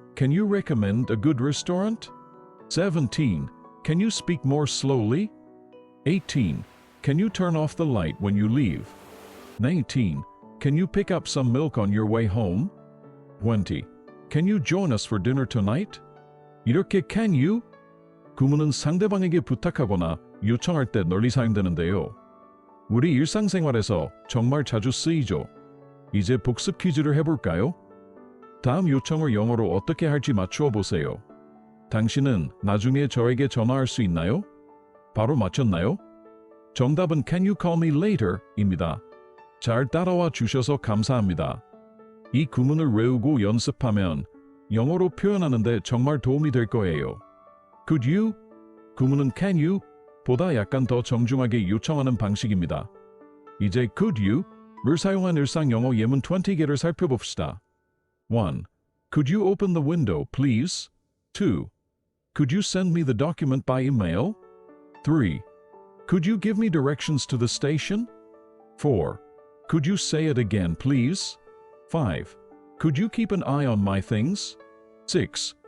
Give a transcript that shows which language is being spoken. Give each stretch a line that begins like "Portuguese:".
English: Can you recommend a good restaurant? 17. Can you speak more slowly? 18. Can you turn off the light when you leave? 19. Can you pick up some milk on your way home? 20. Can you join us for dinner tonight?
Korean: 이렇게
English: can you?
Korean: 구문은 상대방에게 부탁하거나 요청할 때 널리 사용되는데요. 우리 일상생활에서 정말 자주 쓰이죠. 이제 복습 퀴즈를 해볼까요? 다음 요청을 영어로 어떻게 할지 맞추어 보세요. 당신은 나중에 저에게 전화할 수 있나요? 바로 맞췄나요? 정답은
English: Can you call me later?
Korean: 입니다. 잘 따라와 주셔서 감사합니다. 이 구문을 외우고 연습하면 영어로 표현하는데 정말 도움이 될 거예요.
English: Could you? 구문은 Can you?
Korean: 보다 약간 더 정중하게 요청하는 방식입니다. 이제 Could you?를 사용한 일상 영어 예문 20개를 살펴봅시다. 1.
English: Could you open the window, please? 2. Could you send me the document by email? 3. Could you give me directions to the station? 4. Could you say it again, please? 5. Could you keep an eye on my things? 6.